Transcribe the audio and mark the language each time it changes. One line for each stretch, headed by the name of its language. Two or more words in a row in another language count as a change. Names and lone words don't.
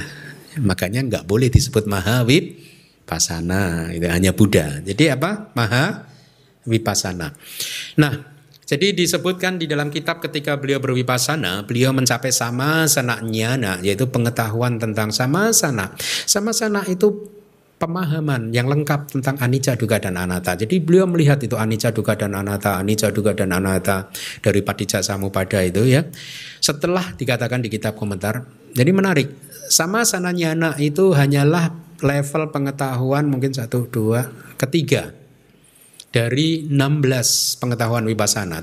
Indonesian: Makanya nggak boleh disebut Mahavipassana, itu hanya Buddha. Jadi apa? Mahavipassana. Nah, jadi disebutkan di dalam kitab ketika beliau bervipassana, beliau mencapai
Pali: samasana jnana,
Indonesian: yaitu pengetahuan tentang samasana. Samasana itu pemahaman yang lengkap tentang
Pali: anicca, dukkha,
Indonesian: dan anatta. Jadi beliau melihat itu
Pali: anicca, dukkha,
Indonesian: dan
Pali: anatta, anicca, dukkha,
Indonesian: dan anatta dari Paticcasamuppada itu ya. Setelah dikatakan di kitab komentar, jadi menarik.
Pali: Samasana jnana
Indonesian: itu hanyalah level pengetahuan mungkin 1, 2, ketiga dari 16 pengetahuan vipassana.